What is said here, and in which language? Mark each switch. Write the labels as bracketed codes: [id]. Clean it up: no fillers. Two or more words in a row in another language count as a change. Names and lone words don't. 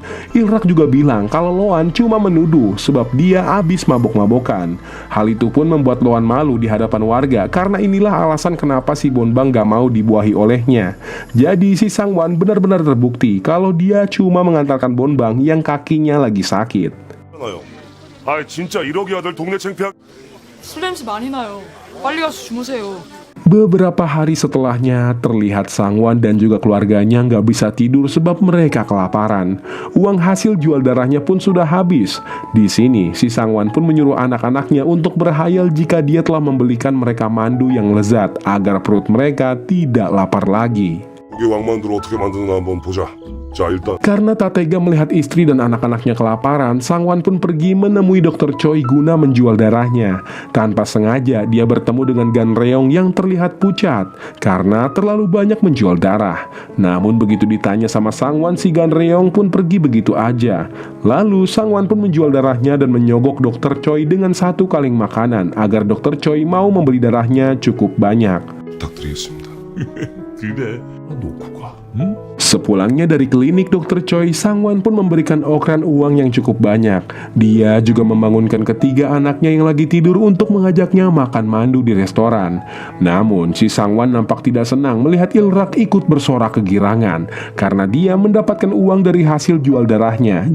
[id] Ilrak juga bilang kalau Loan cuma menuduh sebab dia habis mabok-mabokan. Hal itu pun membuat Loan malu di hadapan warga karena inilah alasan kenapa si Bonbang gak mau dibuahi olehnya. Jadi si Sangwan benar-benar terbukti kalau dia cuma mengantarkan Bonbang yang kakinya lagi sakit. [ko] 아, 진짜 1억이 아들 동네 창피하. 술 냄새 많이 나요. 빨리 가서 주무세요. [id] Beberapa hari setelahnya, terlihat Sangwan dan juga keluarganya nggak bisa tidur sebab mereka kelaparan. Uang hasil jual darahnya pun sudah habis. Di sini, si Sangwan pun menyuruh anak-anaknya untuk berhayal jika dia telah membelikan mereka mandu yang lezat agar perut mereka tidak lapar lagi. [ko] 고기 왕만두를 어떻게 만드나 한번 보자. 자, 일단 [id] Karena tak tega melihat istri dan anak-anaknya kelaparan, Sangwan pun pergi menemui Dr. Choi guna menjual darahnya. Tanpa sengaja, dia bertemu dengan Gan Reong yang terlihat pucat karena terlalu banyak menjual darah. Namun begitu ditanya sama Sangwan, si Gan Reong pun pergi begitu aja. Lalu Sangwan pun menjual darahnya dan menyogok Dr. Choi dengan satu kaleng makanan agar Dr. Choi mau membeli darahnya cukup banyak. [ko] 부탁드리겠습니다. 그래 놓고 가. 응? [id] Sepulangnya dari klinik Dr. Choi, Sangwan pun memberikan Okran uang yang cukup banyak. Dia juga membangunkan ketiga anaknya yang lagi tidur untuk mengajaknya makan mandu di restoran. Namun, si Sangwan nampak tidak senang melihat Ilrak ikut bersorak kegirangan karena dia mendapatkan uang dari hasil jual darahnya.